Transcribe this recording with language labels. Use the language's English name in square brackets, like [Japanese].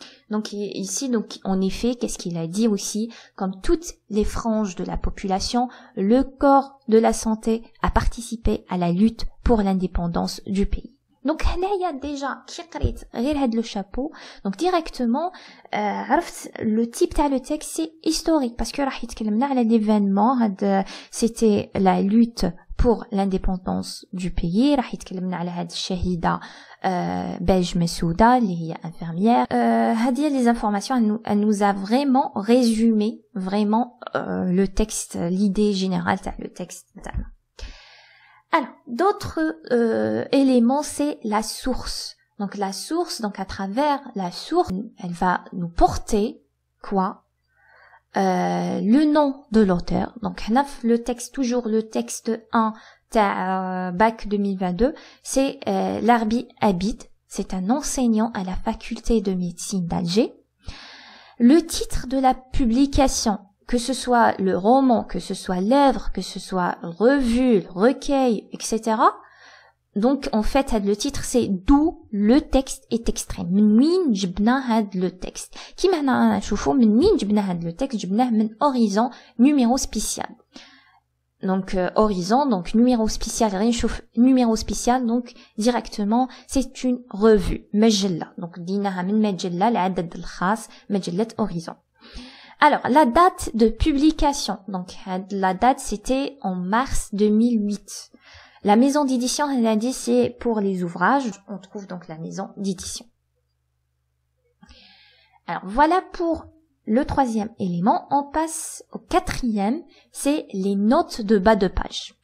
[French] Donc ici, donc en effet, qu'est-ce qu'il a dit aussi? Comme toutes les franges de la population, le corps de la santé a participé à la lutte pour l'indépendance du pays. Donc [Arabic] هنا [French] il y a déjà [Arabic] كي قريت غير هاد [French] le chapeau donc directement عرفت le type [Arabic] تاع [French] le texte c'est historique parce que [Arabic] راح يتكلمنا على [French] l'événement [Arabic] هاد [French] c'était la lutte pour l'indépendance du pays. [Arabic] راح يتكلمنا على هاد الشهيدة Bedj Masouda اللي هي infirmière. هذه [French] les informations elle nous a vraiment résumé vraiment le texte, l'idée générale [Arabic] تاع [French] le texte [Arabic] تاعنا. [French] Alors, d'autres éléments, c'est la source. Donc la source, donc à travers la source, elle va nous porter quoi? Le nom de l'auteur. Donc le texte, toujours le texte 1 bac 2022, c'est Larbi Abid, c'est un enseignant à la faculté de médecine d'Alger. Le titre de la publication, que ce soit le roman, que ce soit l'œuvre, que ce soit revue, recueil, etc. Donc en fait le titre c'est d'où le texte est extrait. [Arabic] من وين جبنا هاد [French] le texte. [Arabic] كيما هنا نشوفوا من وين جبنا هاد le texte جبناه من Horizon numéro spécial. [French] Donc Horizon, donc numéro spécial, rien نشوف numéro spécial, donc directement c'est une revue [Arabic] مجلة. Donc ديناها من مجلة العدد الخاص مجلة Horizon. [French] Alors la date de publication, donc la date c'était en mars 2008. La maison d'édition, elle a dit, c'est pour les ouvrages. On trouve donc la maison d'édition. Alors, voilà pour le troisième élément. On passe au quatrième, c'est les notes de bas de page.